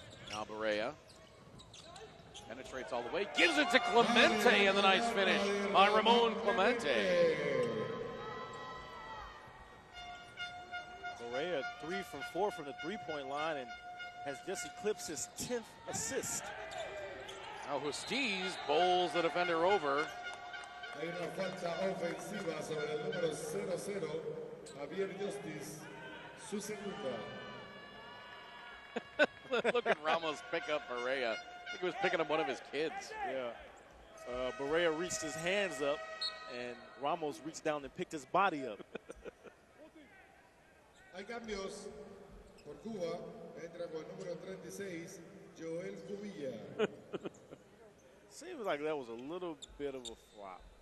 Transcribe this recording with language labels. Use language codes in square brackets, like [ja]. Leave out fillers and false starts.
[en] Now Barea penetrates all the way, gives it to Clemente, and the nice finish by Ramon Clemente. Barea 3 from 4 from the three-point line and has just eclipsed his 10th assist. Now Justiz bowls the defender over. [es] Hay una falta ofensiva sobre el número 00, Javier Justiz, su segunda. [en] Look at Ramos pick up Barea. I think he was picking up one of his kids. Yeah. Barea reached his hands up, and Ramos reached down and picked his body up. [es] Hay cambios por Cuba. Entra con el número 36, Joel Cubilla. [en] Seems like that was a little bit of a flop.